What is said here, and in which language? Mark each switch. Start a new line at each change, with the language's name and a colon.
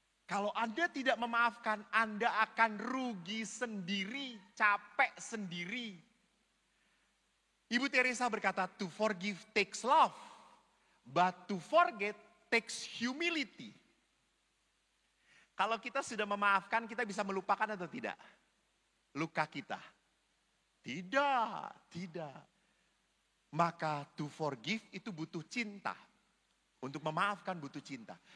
Indonesian: Kalau Anda tidak memaafkan, Anda akan rugi sendiri, capek sendiri. Ibu Teresa berkata,
English: to forgive takes love, but to forget takes humility.
Indonesian: Kalau kita sudah memaafkan, kita bisa melupakan atau tidak? Luka kita. Tidak. Maka
English: to forgive
Indonesian: itu butuh cinta. Untuk memaafkan butuh cinta.